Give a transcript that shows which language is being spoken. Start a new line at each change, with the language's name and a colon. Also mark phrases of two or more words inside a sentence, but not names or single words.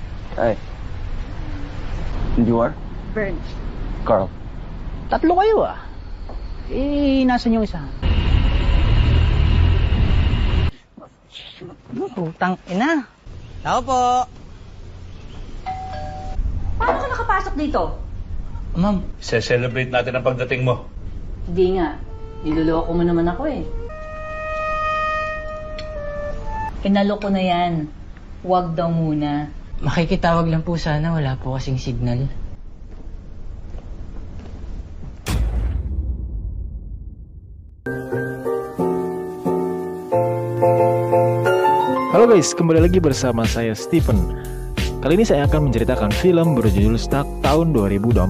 English: Hi. And you are? Vern. Carl.
Filipino: Tatlo kayo ah. Nasan yung isa? Putang ina. Tao po. Paano ka nakapasok dito? Ma'am. Se-celebrate natin ang pagdating mo. Hindi nga. Niloloko mo naman ako eh. Kinalo ko na yan. Huwag daw muna. Makikitawag lang po sana, wala po kasing signal.
Indonesian: Halo guys, kembali lagi bersama saya Steven. Kali ini saya akan menceritakan film berjudul Stuck tahun 2024.